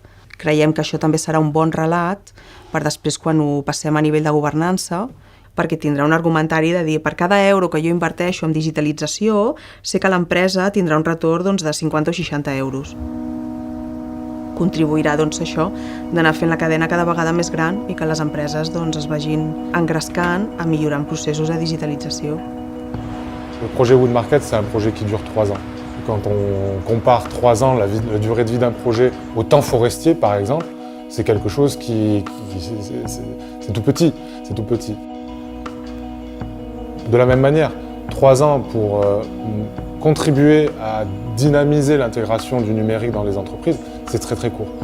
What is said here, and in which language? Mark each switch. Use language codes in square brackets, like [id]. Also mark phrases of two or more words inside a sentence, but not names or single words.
[ca] Creiem que això també serà un bon relat per després, quan ho passem a nivell de governança, perquè tindrà un argumentari de dir per cada euro que jo inverteixo en digitalització, sé que l'empresa tindrà un retorn de 50 o 60 euros. Contribuirà això d'anar fent la cadena cada vegada més gran i que les empreses es vagin engrescant a millorar processos de digitalització. [fr] Le projet Wood Market, c'est un projet qui dure 3 ans. Quand on compare 3 ans, la durée de vie d'un projet au temps forestier, par exemple, c'est quelque chose qui c'est tout petit, c'est tout petit. De la même manière, 3 ans pour contribuer à dynamiser l'intégration du numérique dans les entreprises, c'est très très court.